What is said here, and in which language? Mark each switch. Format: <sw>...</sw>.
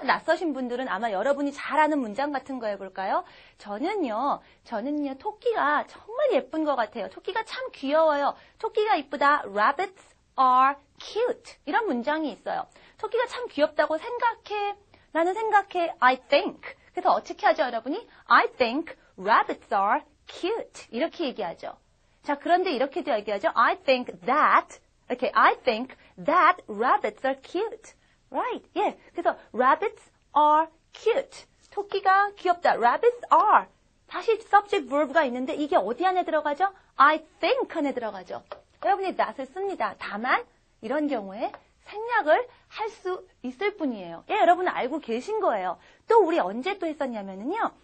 <ko>낯서신 분들은 아마 여러분이 잘 아는 문장 같은 거 해볼까요? 저는요, 토끼가 정말 예쁜 것 같아요. 토끼가 참 귀여워요. 토끼가 이쁘다.</ko> <en>Rabbits are cute.</en> <ko>이런 문장이 있어요. 토끼가 참 귀엽다고 생각해. 나는 생각해.</ko> <en>I think.</en> <ko>그래서 어떻게 하죠, 여러분이?</ko> <en>I think rabbits are cute.</en> <ko>이렇게 얘기하죠. 자, 그런데 이렇게도 얘기하죠.</ko> <en>I think that rabbits are cute. Right. 예.</en> <ko>그래서</ko> <en>rabbits are cute.</en> <ko>토끼가 귀엽다.</ko> <en>Rabbits are.</en> <ko>다시 subject verb가 있는데 이게 어디 안에 들어가죠? I think 안에 들어가죠. 여러분이 that을 씁니다. 다만 이런 경우에 생략을 할 수 있을 뿐이에요. 예, 여러분은 알고 계신 거예요. 또 우리 언제 또 했었냐면은요.</ko>